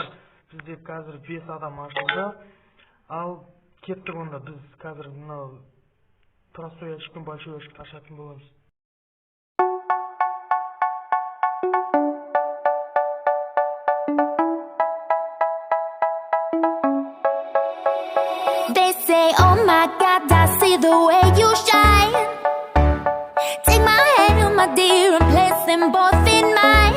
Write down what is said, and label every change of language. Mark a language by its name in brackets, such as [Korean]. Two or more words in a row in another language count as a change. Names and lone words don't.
[Kazakh] Бізде қазір 5 адам ашылды. Ал кеттік онда, біз қазір мынау [Russian] простой ящик [Kazakh] пен [Russian] большой ящик [Kazakh] ашатын боламыз. [English] They say, oh my God, I see the way you shine. Take my hand, my dear, and place them both in mine.